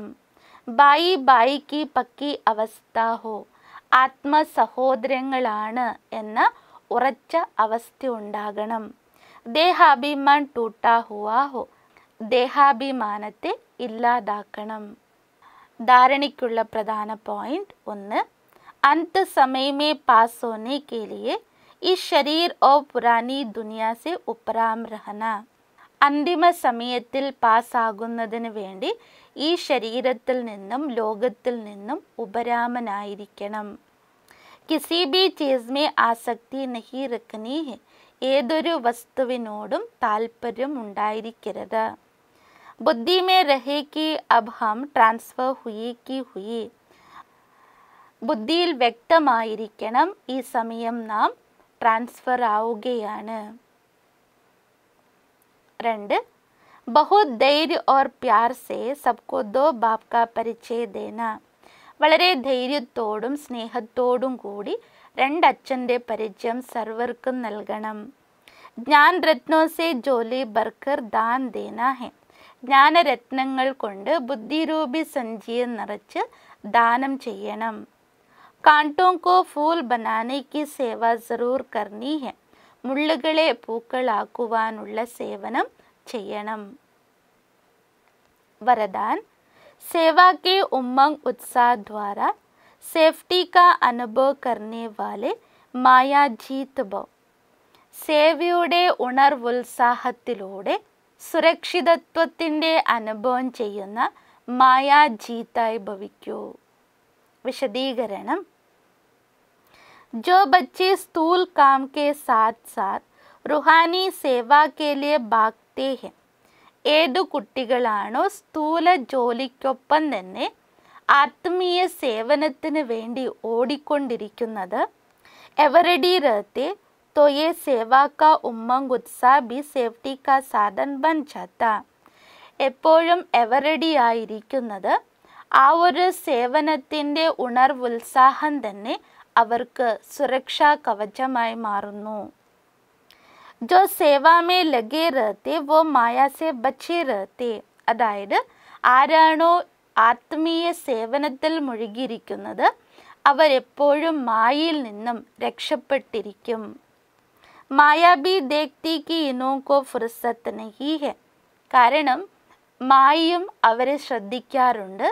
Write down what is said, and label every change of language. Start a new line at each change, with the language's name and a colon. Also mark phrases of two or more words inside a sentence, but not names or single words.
Hindi: भाई भाई की पक्की अवस्था हो.
Malayalam: ആത്മ സഹോദരങ്ങളാണ് എന്ന ഉറച്ച അവസ്ഥ ഉണ്ടാകണം.
Hindi: देहाभिमान टूटा हुआ हो.
Malayalam: ദേഹാഭിമാനത്തെ ഇല്ലാതാക്കണം. ധാരണയ്ക്കുള്ള പ്രധാന പോയിന്റ്: 1.
Hindi: अंत समय में पास होने के लिए इस शरीर और पुरानी दुनिया से उपराम रहना.
Malayalam: അന്തിമ സമയത്തിൽ പാസ്സാകുന്നതിന് വേണ്ടി ഈ ശരീരത്തിൽ നിന്നും ലോകത്തിൽ നിന്നും ഉപരാമനായിരിക്കണം.
Hindi: किसी भी चीज़ में आसक्ति नहीं रखनी है.
Malayalam: ഏതൊരു വസ്തുവിനോടും താല്പര്യം ഉണ്ടായിരിക്കരുത്.
Hindi: बुद्धि में रहे कि अब हम ट्रांसफर हुई कि हुई.
Malayalam: ബുദ്ധിയിൽ വ്യക്തമായിരിക്കണം, ഈ സമയം നാം ട്രാൻസ്ഫർ ആവുകയാണ്. 2.
Hindi: बहुत धैर्य और प्यार से सबको दो बाप का परिचय देना.
Malayalam: വളരെ ധൈര്യത്തോടും സ്നേഹത്തോടും കൂടി രണ്ടച്ഛൻ്റെ പരിചയം സർവർക്കും നൽകണം.
Hindi: ज्ञान रत्नों से झोली भरकर दान देना है.
Malayalam: ജ്ഞാനരത്നങ്ങൾ കൊണ്ട് ബുദ്ധിരൂപി സഞ്ചിയെ നിറച്ച് ദാനം ചെയ്യണം.
Hindi: कांटों को फूल बनाने की सेवा ज़रूर करनी है.
Malayalam: മുള്ളുകളെ പൂക്കളാക്കുവാനുള്ള സേവനം ചെയ്യണം. വരദാൻ:
Hindi: सेवा के उमंग उत्साह द्वारा सेफ्टी का अनुभव करने वाले माया जीत भव.
Malayalam: സേവയുടെ ഉണർവുത്സാഹത്തിലൂടെ സുരക്ഷിതത്വത്തിൻ്റെ അനുഭവം ചെയ്യുന്ന മായാ ജീത്തായി ഭവിക്കൂ. വിശദീകരണം:
Hindi: जो बच्चे स्थूल काम के साथ साथ रूहानी सेवा के लिए भागते हैं.
Malayalam: ഏതു കുട്ടികളാണോ സ്ഥൂല ജോലിക്കൊപ്പം തന്നെ ആത്മീയ സേവനത്തിന് വേണ്ടി ഓടിക്കൊണ്ടിരിക്കുന്നത്, എവരടി
Hindi: रहते तो ये सेवा का उमंग उत्साह भी सेफ्टी का साधन बन जाता.
Malayalam: എപ്പോഴും എവരടി ആയിരിക്കുന്നത് ആ ഒരു സേവനത്തിൻ്റെ ഉണർവുത്സാഹം തന്നെ അവർക്ക് സുരക്ഷാ കവചമായി മാറുന്നു.
Hindi: जो सेवा में लगे रहते वो माया से बचे रहते.
Malayalam: അതായത് ആരാണോ ആത്മീയ സേവനത്തിൽ മുഴുകിയിരിക്കുന്നത് അവരെപ്പോഴും മായയിൽ നിന്നും രക്ഷപ്പെട്ടിരിക്കും.
Hindi: माया भी देखती कि इनको फुर्सत नहीं है.
Malayalam: കാരണം മായയും അവരെ ശ്രദ്ധിക്കാറുണ്ട്.